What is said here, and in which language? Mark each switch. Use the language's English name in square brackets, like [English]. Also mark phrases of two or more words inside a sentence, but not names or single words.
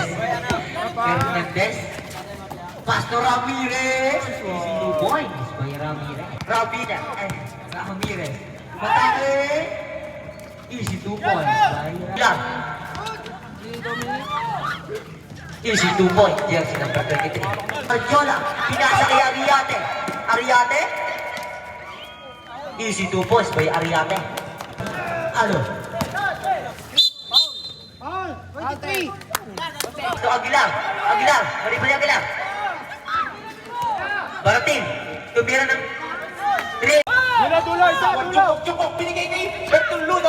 [English] Fernandez. Pass to Ramirez. Easy 2 points by Ramirez. Ramirez. Matake. Easy 2 points by Lang. Easy 2 points. Jersey number 23. [Filipino] Arjola. Pinasa kay Ariate. Ariate. [English] Easy 2 points by Ariate. [Filipino] Ano? 23. Ito Aguilar. Aguilar. Balik Aguilar. Barating. Tumira ng 3. Jukok. Binigay kay Bertoludo.